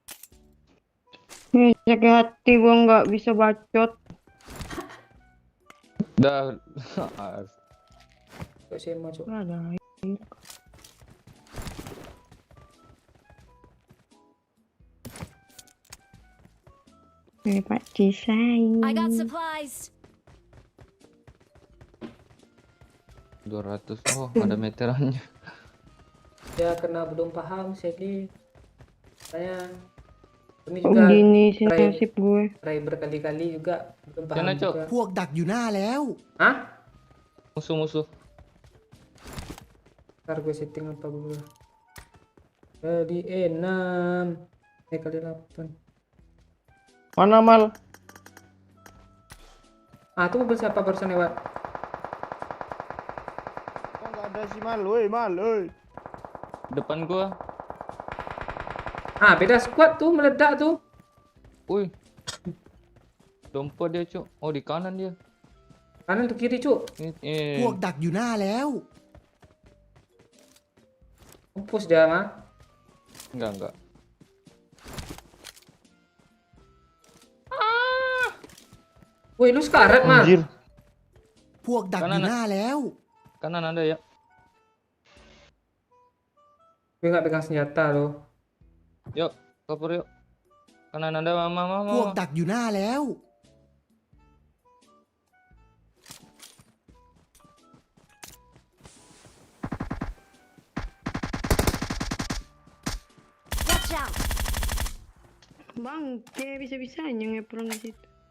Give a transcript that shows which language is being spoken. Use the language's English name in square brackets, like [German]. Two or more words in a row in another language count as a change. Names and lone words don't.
[Indonesian] Sakit hati gua nggak bisa bacot. Dah. Kok saya mau coba. Ada. Pak Cisai. [English] I got supplies. [Indonesian] 200. Oh, ada meterannya. Ya karena belum paham sih. Saya ini juga Gini sih nasib gue. try berkali-kali juga belum paham Jangan, Cok. juga. [Thai] พวกดักอยู่หน้าแล้ว [Indonesian] Hah? Musuh-musuh. Ntar gue setting apa dulu. Jadi 6 kali 8. Mana Mal? Tuh mobil siapa barusan lewat? Kok nggak ada sih Mal? Woi Mal, woi. Depan gua. Ah, beda squad tuh meledak tuh. Wih. Dompet dia, Cuk. Oh, di kanan dia. Kanan tuh kiri, Cuk. [Thai] พวกดักอยู่หน้าแล้ว [Indonesian] Mampus dia mah. Enggak. Woi, lu sekarat mah. Anjir. [Thai] พวกดักอยู่หน้าแล้ว [Indonesian] Kanan ada ya. Gue nggak pegang senjata loh. Yuk, kabur yuk. Kanan ada mama. [Thai] พวกดักอยู่หน้าแล้ว [English] Watch out! [Indonesian] Bangke, bisa-bisanya ngepron di situ.